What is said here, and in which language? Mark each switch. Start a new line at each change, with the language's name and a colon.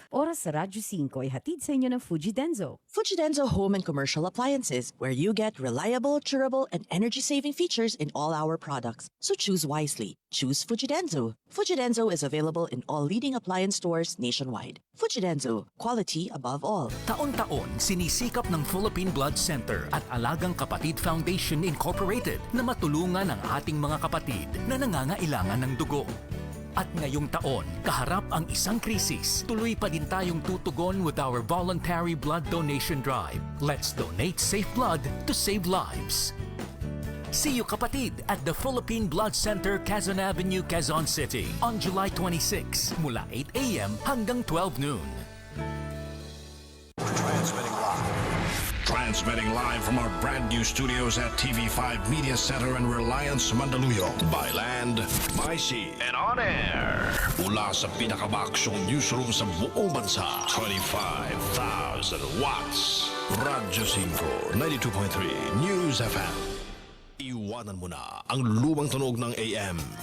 Filipino: Oras sa Radyo 5 ay hatid sa inyo ng Fuji Denso.
English: Fuji Denso Home and Commercial Appliances, where you get reliable, durable, and energy-saving features in all our products. So choose wisely. Choose Fuji Denso. Fuji Denso is available in all leading appliance stores nationwide. Fuji Denso, quality above all.
Filipino: Taon-taon, sinisikap ng Philippine Blood Center at Alagang Kapatid Foundation Incorporated na matulungan ang ating mga kapatid na nangangailangan ng dugo. At ngayong taon, kaharap ang isang krisis, tuloy pa din tayong tutugon
English: with our voluntary blood donation drive. Let's donate safe blood to save lives. See you kapatid at the Philippine Blood Center, Quezon Avenue, Quezon City on July 26 mula 8 a.m.
Filipino: hanggang 12 noon.
English: Transmitting live from our brand new studios at TV5 Media Center and Reliance Mandaluyong. By land, by sea, and on air.
Filipino: Mula sa pinakabaksyong newsroom sa buong bansa.
English: 25,000 watts. Radyo 5, 92.3 News FM.
Filipino: Iwanan mo na ang lumang tunog ng AM.